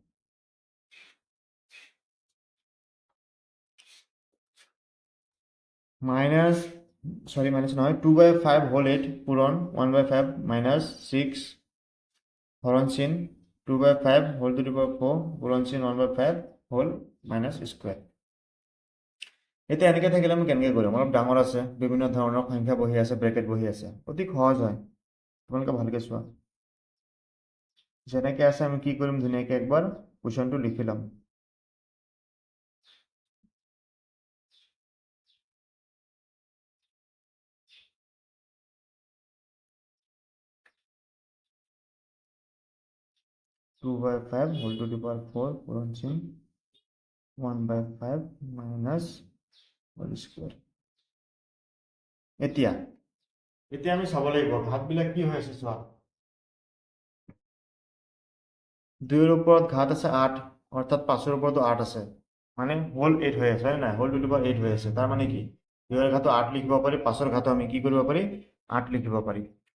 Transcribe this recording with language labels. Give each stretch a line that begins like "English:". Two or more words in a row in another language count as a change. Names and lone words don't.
Assamese: মাইনাছ নহয় 2/5 হোল 8 পূৰণ 1/5 মাইনাছ 6 হৰণ চিন 2/5
English: whole to the power 4
Assamese: পূৰণ চিন 1/5
English: whole minus square.
Assamese: এতিয়া এনেকৈ থাকিলে আমি কেনেকৈ কৰিম? অলপ ডাঙৰ আছে, বিভিন্ন ধৰণৰ সংখ্যা বহি আছে, ব্ৰেকেট বহি আছে, অতি সহজ হয়। তোমালোকে ভালকৈ চোৱা। যেনেকৈ আছে আমি কি কৰিম, ধুনীয়াকৈ একবাৰ কুৱেশ্যনটো লিখি ল'ম।
English: two by five whole to the power 4
Assamese: পূৰণ চিহ্ন
English: 1/5 minus whole square.
Assamese: এতিয়া আমি চাব লাগিব ঘাতবিলাক কি হৈ আছে চোৱা। 2 ৰ ওপৰত ঘাত আছে 8, অৰ্থাৎ 5 ৰ ওপৰতো 8 আছে, মানে হোল 8 হৈ আছে, হয় নাই?
English: whole to the power 8
Assamese: হৈ আছে, তাৰ মানে কি 2 ৰ ঘাতো 8 লিখিব পাৰি, 5 ৰ ঘাতো আমি কি কৰিব পাৰি 8 লিখিব পাৰি।